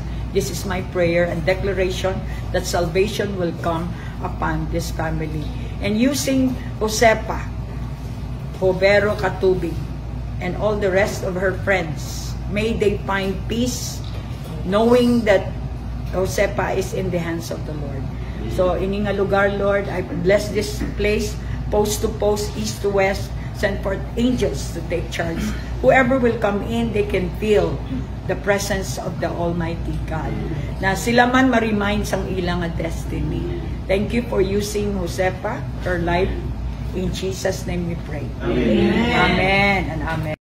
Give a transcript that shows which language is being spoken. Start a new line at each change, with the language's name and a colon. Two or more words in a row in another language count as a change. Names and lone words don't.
English: This is my prayer and declaration that salvation will come upon this family. And using Josepa, Jovero Katubig, and all the rest of her friends, may they find peace, knowing that Josepa is in the hands of the Lord. So,
Hiligaynon: ini nga lugar,
English: Lord, I bless this place, post to post, east to west, send forth angels to take charge. Whoever will come in, they can feel the presence of the Almighty God.
Hiligaynon: Na sila man ma-remind sang ilang destiny.
English: Thank you for using Josepa, her life. In Jesus' name we pray. Amen. Amen and amen.